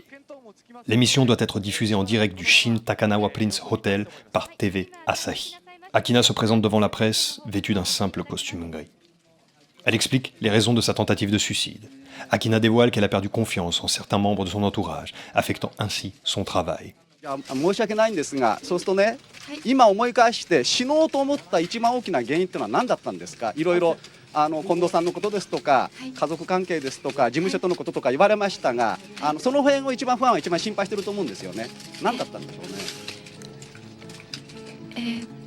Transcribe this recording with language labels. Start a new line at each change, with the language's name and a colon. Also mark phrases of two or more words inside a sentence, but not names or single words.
French: L'émission doit être diffusée en direct du Shin Takanawa Prince Hotel par TV Asahi. Akina se présente devant la presse, vêtue d'un simple costume gris. Elle explique les raisons de sa tentative de suicide. Akina dévoile qu'elle a perdu confiance en certains membres de son entourage, affectant ainsi son travail.
Japanese: 申し訳ないんですが、そうするとね、今思い返して死のうと思った一番大きな原因っていうのは何だったんですか。いろいろ近藤さんのことですとか、家族関係ですとか、事務所とのこととか言われましたが、その辺を一番ファンは一番心配してると思うんですよね。何だったんでしょうね。